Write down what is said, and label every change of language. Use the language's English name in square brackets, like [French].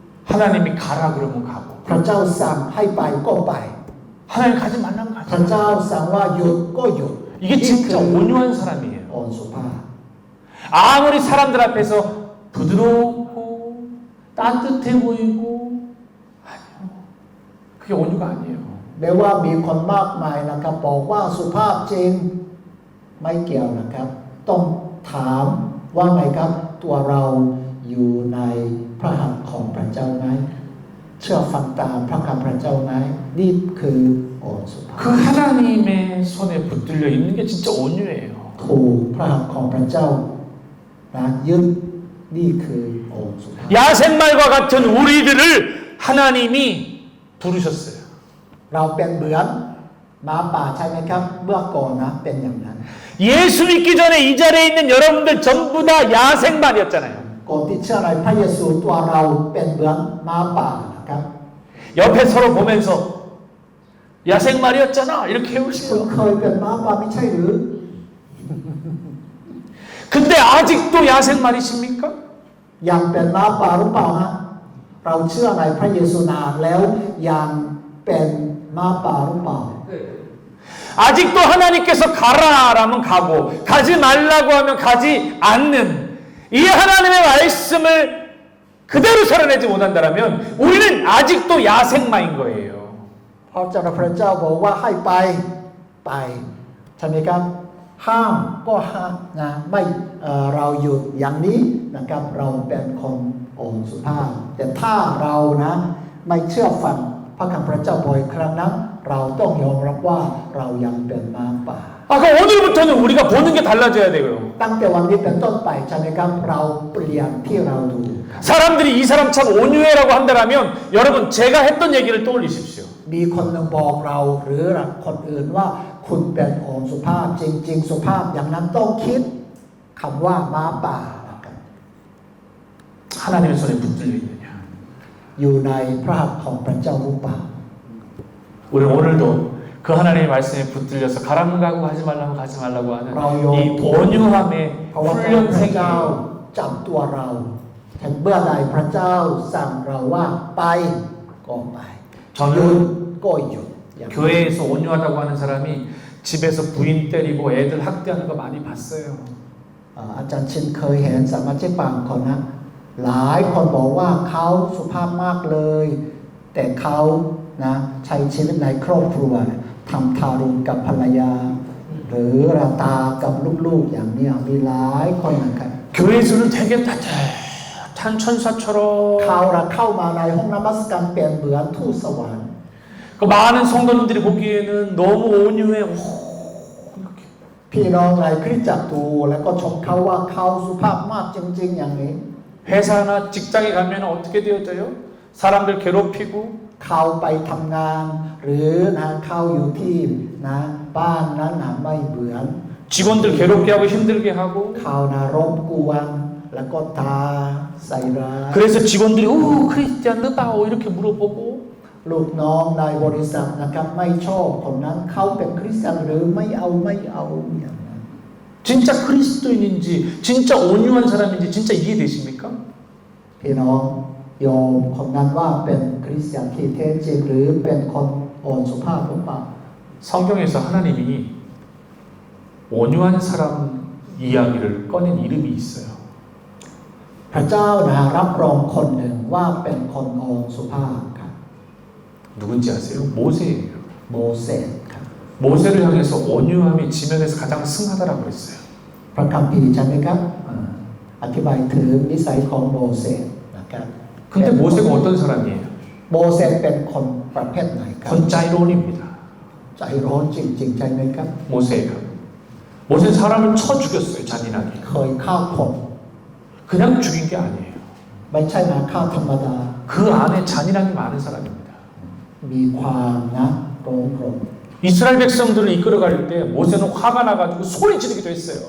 [Korean] 하나님이 가라 그러면 가고 [Thai] พระเจ้าสั่งให้ไปก็ไป [Korean] 하나님 가지 말라면 [Thai] พ [Korean] 가지 [Thai] ระเจ้าสั่งว่าหยุดก็หยุด [Korean] 이게 진짜 온유한 사람이에요. [Thai] อ่อนสุภาพ [Korean] 아무리 사람들 앞에서 부드럽고 따뜻해 보이고 아니요. 그게 온유가 아니에요. [Thai] แม้ว่ามีคนมากมายนะครับบอกว่าสุภาพจริงไม่เกี่ยวนะครับ ต้องถามว่าไงครับตัวเราอยู่ในพระหัตถ์ของพระเจ้าไหมเชื่อฟังตามพระคำพระเจ้าไหมนี่คืออ่อนสุภาพ [Korean] 그 하나님의 손에 붙들려 있는 게 진짜 온유예요. [Thai] ถูกพระหัตถ์ของพระเจ้านะยึดนี่คืออ่อนสุภาพ [Korean] 야생말과 같은 우리들을 하나님이 부르셨어요. [Thai] เราเป็นเหมือนหมาป่าใช่ไหมครับเมื่อก่อนนะเป็นอย่างนั้น [Korean] 예수 믿기 전에 이 자리에 있는 여러분들 전부 다 야생말이었잖아요. [Thai] ก่อนที่เชื่อในพระเยซูตัวเราเป็นเหมือนหมาป่านะครับ [Korean] 옆에 서로 보면서 야생말이었잖아 이렇게 [Thai] คุณ [Korean] 해오시고 [Thai] เคยเป็นหมาป่าไม่ใช่หรือ [Korean] 근데 아직도 야생말이십니까? [Thai] ยังเป็นหมาป่าหรือเปล่าฮะเราเชื่อในพระเยซูนานแล้วยังเป็นหมาป่าหรือเปล่า [Korean] 아직도 하나님께서 가라라면 가고 가지 말라고 하면 가지 않는 이 하나님의 말씀을 그대로 살아내지 못한다면 우리는 아직도 야생마인 거예요. [Thai] เพราะเจ้าพระเจ้าบอกว่าให้ไปไปใช่ไหมครับห้ามก็ห้ามนะไม่เราหยุดอย่างนี้นะครับเราเป็นคนอ่อนสุภาพแต่ถ้าเรานะไม่เชื่อฟังพระคำพระเจ้าบ่อยครั้งนั้นเราต้องยอมรับว่าเรายังเป็นหมาป่า [Korean] 그럼 오늘부터는 우리가 보는 게 달라져야 돼요. [Thai] ตั้งแต่วันนี้เป็นต้นไปใช่ไหมครับเราเปลี่ยนที่เราดู [Korean] 사람들이 이 사람 참 온유해라고 한다면 여러분 제가 했던 얘기를 떠올리십시오. [Thai] มีคนหนึ่งบอกเราหรือคนอื่นว่าคุณเป็นอ่อนสุภาพจริงๆสุภาพอย่างนั้นต้องคิดคำว่าหมาป่านะครับ [Korean] 하나님의 손에 붙들려 있느냐. [Thai] อยู่ในพระหัตถ์ของพระเจ้าหรือเปล่า [Korean] 우리 오늘도 그 하나님의 말씀에 붙들려서 가라면 가고 가지 말라면 가지 말라고 하는 이 온유함의 [Thai] เพราะว่าพระเจ้า [Korean] 훈련생이에요. [Thai] จับตัวเราแต่เมื่อใดพระเจ้าสั่งเราว่าไปก็ไปหยุดก็หยุดอย่างนั้น [Korean] 교회에서 온유하다고 하는 사람이 집에서 부인 때리고 애들 학대하는 거 많이 봤어요. [Thai] อาจารย์ชินเคยเห็นสมาชิกบางคนนะหลายคนบอกว่าเขาสุภาพมากเลย แต่เขานะใช้ชีวิตในครอบครัวทำทารุณกับภรรยา หรือราตากับลูกๆอย่างนี้มีหลายคนนะครับ [Korean] 교회에서는 되게 따뜻한 천사처럼 [Thai] เขาเข้ามาในห้องนมัสการเป็นเหมือนทูตสวรรค์ [Korean] 그 많은 성도님들이 보기에는 너무 온유해. 오, 이렇게. [Thai] พี่น้องในคริสตจักรดูแล้วก็ชมเขาว่าเขาสุภาพมากจริงๆอย่างนี้ [Korean] 회사나 직장에 가면 어떻게 되어져요? 사람들 괴롭히고 [Thai] เขาไปทำงานหรือนะเขาอยู่ที่นะบ้านนั้นนะไม่เหมือน [Korean] 직원들 괴롭게 하고 힘들게 하고 [Thai] เขานะรบกวนแล้วก็ตาใส่ร้าย [Korean] 그래서 직원들이 [Thai] 오 크리스티안 느바오 [Korean] 이렇게 물어보고 [Thai] ลูกน้องในบริษัทนะครับไม่ชอบคนนั้นเขาเป็นคริสเตียนหรือไม่เอาอย่างนั้น [Korean] 진짜 그리스도인인지 진짜 온유한 사람인지 진짜 이해되십니까? [Thai] พี่น้องโยมคนนั้นว่าเป็นคริสเตียนที่แท้จริงหรือเป็นคนอ่อนสุภาพหรือเปล่า [Korean] 성경에서 하나님이 온유한 사람 이야기를 꺼낸 이름이 있어요. [Thai] พระเจ้านะรับรองคนหนึ่งว่าเป็นคนอ่อนสุภาพครับ [Korean] 누군지 아세요? 모세예요. [Thai] โมเสสครับ [Korean] 모세를 향해서 온유함이 지면에서 가장 승하다라고 그랬어요. [Thai] พระคัมภีร์ใช่ไหมครับอธิบายถึงนิสัยของโมเสสนะครับ [Korean] 근데 모세가 어떤 사람이에요? [Thai] โมเสสเป็นคนประเภทไหนครับ [Korean] 건짜이론입니다. [Thai] ใจร้อนจริงๆใช่ไหมครับ [Korean] 모세가. 모세는 사람을 쳐 죽였어요. 잔인하게. [Thai] เคยฆ่าคน [Korean] 그냥 죽인 게 아니에요. [Thai] ไม่ใช่นะฆ่าธรรมดา [Korean] 그 안에 잔인함이 많은 사람입니다. [Thai] มีความนะร้อนรน [Korean] 이스라엘 백성들을 이끌어갈 때 모세는 화가 나가지고 소리 지르기도 했어요.